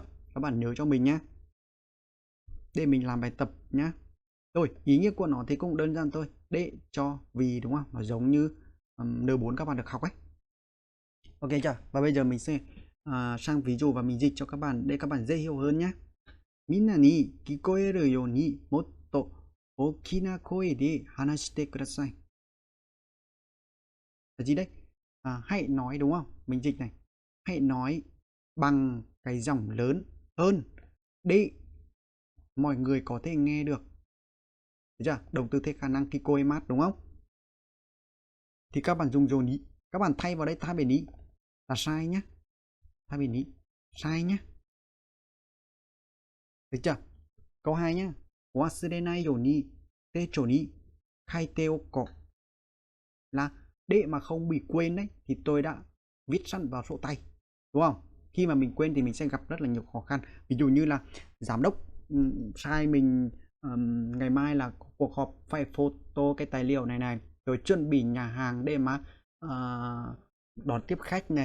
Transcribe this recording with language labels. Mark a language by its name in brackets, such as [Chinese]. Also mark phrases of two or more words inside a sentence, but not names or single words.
[Vietnamese] Các bạn nhớ cho mình nhé, để mình làm bài tập nhé. Rồi, ý nghĩa của nó thì cũng đơn giản thôi. Để cho vì, đúng không? Nó giống như N4 các bạn được học ấy. Ok chưa? Và bây giờ mình sẽ sang ví dụ và mình dịch cho các bạn để các bạn dễ hiểu hơn nhé. [Japanese] みんなに聞こえるようにもっと大きな声で話してください. [Vietnamese] Là gì đấy? Hãy nói đúng không? Mình dịch này. Hãy nói bằng cái giọng lớn hơn để mọi người có thể nghe được. Được chưa? Động từ thế khả năng kikoemat đúng không? Thì các bạn dùng dồn ý. Các bạn thay vào đây tabeni là sai nhé. Tabeni sai nhé. Được chưa? Câu 2 nhé. [Japanese] 忘れないように手帳に書いておこう. [Vietnamese] Là để mà không bị quên đấy thì tôi đã viết sẵn vào sổ tay. Đúng không? Khi mà mình quên thì mình sẽ gặp rất là nhiều khó khăn. Ví dụ như là giám đốc sai mình ngày mai là cuộc họp phải photo cái tài liệu này này, rồi chuẩn bị nhà hàng để mà đón tiếp khách này.